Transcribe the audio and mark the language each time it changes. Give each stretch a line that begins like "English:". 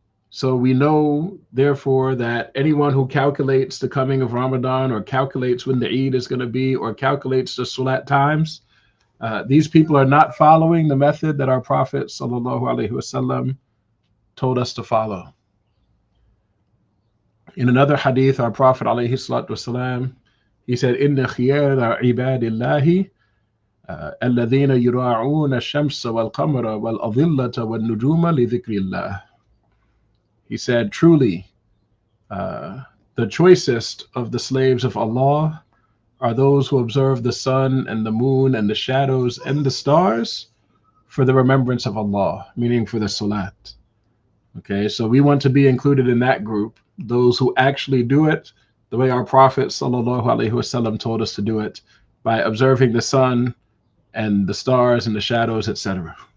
English: So we know, therefore, that anyone who calculates the coming of Ramadan or calculates when the Eid is going to be or calculates the salat times, these people are not following the method that our Prophet sallallahu alaihi wasallam told us to follow. In another hadith, our Prophet alayhi salatu wasalam, he said,
Arabic: "Inna khiyara ibadillahi الذين يراعون الشمس والقمر والأظلة والنجوم لذكر الله.
English: He said, truly, the choicest of the slaves of Allah are those who observe the sun and the moon and the shadows and the stars for the remembrance of Allah, meaning for the salat. Okay, so we want to be included in that group, those who actually do it the way our Prophet ﷺ told us to do it, by observing the sun and the stars and the shadows, etc.